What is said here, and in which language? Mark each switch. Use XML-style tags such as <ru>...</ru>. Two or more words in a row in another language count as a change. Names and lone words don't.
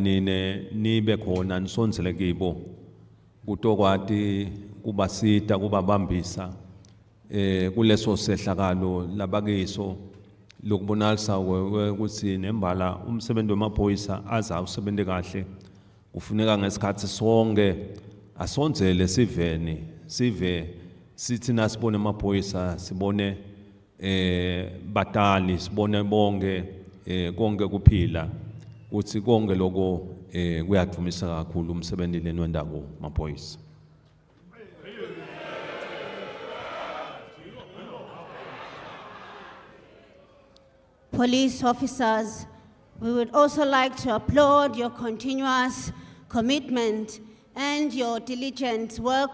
<ss>nine nibe khona nisondzele kibo kutokwati kubasita kubabambisa kuleso sehlakalo labakiso lokubonalisa ukuthi nembala umsebenzi wemaphoyisa aza usebente kahle kufuneka ngesikhathi sonke asondzele siveni sive sithi nasibone emaphoyisa sibone batali sibone bonke konke kuphila ukuthi konke lokho kuyadumisa kakhulu umsebenzi lenwendako maphoyisa.</ss> <en>Police officers, we would also like to applaud your continuous commitment and your diligent work</en>